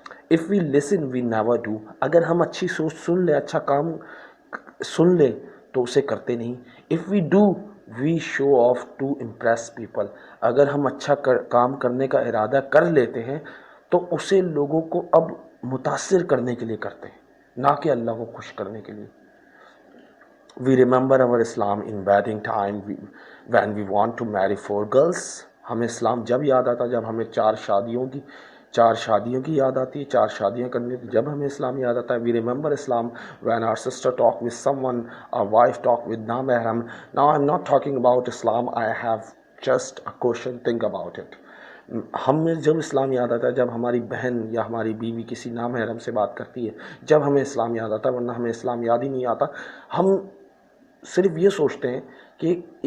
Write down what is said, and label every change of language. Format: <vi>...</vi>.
<en>if we listen we never do,</en> <ur>اگر ہم اچھی سوچ سن لیں، اچھا کام سن لیں تو اسے کرتے نہیں۔</ur> <en>if we do we show off to impress people,</en> <ur>اگر ہم اچھا کام کرنے کا ارادہ کر لیتے ہیں تو اسے لوگوں کو اب متاثر کرنے کے لیے کرتے ہیں، نہ کہ اللہ کو خوش کرنے کے لیے۔</ur> <en>We remember our Islam in wedding time when we want to marry 4 girls.</en> <ur>ہمیں اسلام جب یاد آتا جب ہمیں 4 شادیوں کی یاد آتی ہے، 4 شادیاں کرنی تھی، جب ہمیں اسلام یاد آتا ہے۔</ur> <en>We remember Islam when our sister talk with someone, our wife talk with non-mahram. Now I'm not talking about Islam, I have just a question, think about it.</en> <ur>ہمیں جب اسلام یاد آتا ہے جب ہماری بہن یا ہماری بیوی کسی نامحرم سے بات کرتی ہے، جب ہمیں اسلام یاد آتا ہے، ورنہ ہمیں اسلام یاد ہی نہیں آتا۔ ہم صرف یہ سوچتے ہیں کہ</ur>